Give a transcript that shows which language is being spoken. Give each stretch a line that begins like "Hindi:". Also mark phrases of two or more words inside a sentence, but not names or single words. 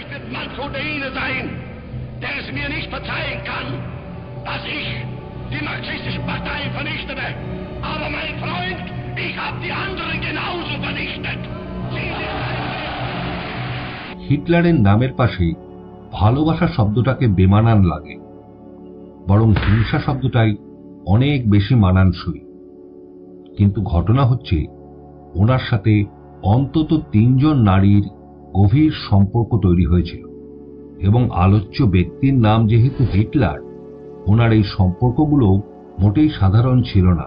German: man zu dene sein, der es mir nicht verzeihen kann, dass ich die marxistische Partei vernichtete. Aber mein Freund, ich habe die anderen genauso vernichtet.
Bangla: হিটলারের নামের পাশে ভালোবাসা শব্দটাকে বেমানান লাগে, বরং হিংসা শব্দটাই অনেক বেশি মানানসই। কিন্তু ঘটনা হচ্ছে, ওনার সাথে অন্তত 3 জন নারীর গভীর সম্পর্ক তৈরি হয়েছিল, এবং আলোচ্য ব্যক্তির নাম যেহেতু হিটলার, ওনার এই সম্পর্কগুলো মোটেই সাধারণ ছিল না।